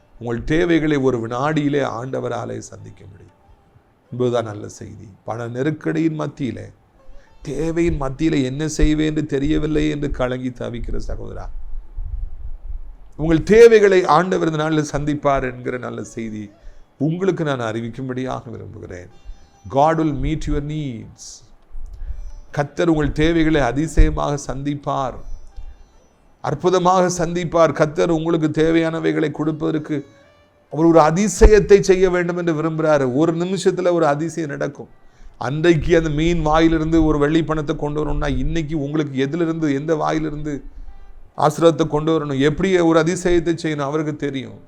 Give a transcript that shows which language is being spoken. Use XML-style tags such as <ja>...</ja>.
<ta>உங்கள் தேவைகளை ஒரு வினாடியிலே ஆண்டவராலே சந்திக்க முடியும் என்பதுதான் நல்ல செய்தி. பண நெருக்கடியின் மத்தியிலே, தேவையின் மத்தியிலே என்ன செய்வேன் என்று தெரியவில்லை என்று கலங்கி தவிக்கிற சகோதரா, உங்கள் தேவைகளை ஆண்டவர் இந்த நாளில் சந்திப்பார் என்கிற நல்ல செய்தி உங்களுக்கு நான் அறிவிக்கும்படியாக விரும்புகிறேன்.</ta> <en>God will meet your needs.</en> <ta>கர்த்தர் உங்கள் தேவைகளை அதிசயமாக சந்திப்பார், அற்புதமாக சந்திப்பார். கர்த்தர் உங்களுக்கு தேவையானவைகளை கொடுப்பதற்கு அவர் ஒரு அதிசயத்தை செய்ய வேண்டும் என்று விரும்புகிறாரு. ஒரு நிமிஷத்தில் ஒரு அதிசயம் நடக்கும். அன்றைக்கு அந்த மீன் வாயிலிருந்து ஒரு வெள்ளி பணத்தை கொண்டு வரணும்னா இன்னைக்கு உங்களுக்கு எதிலிருந்து, எந்த வாயிலிருந்து ஆசீர்வாதத்தை கொண்டு வரணும், எப்படி ஒரு அதிசயத்தை செய்யணும் அவருக்கு தெரியும்.</ta>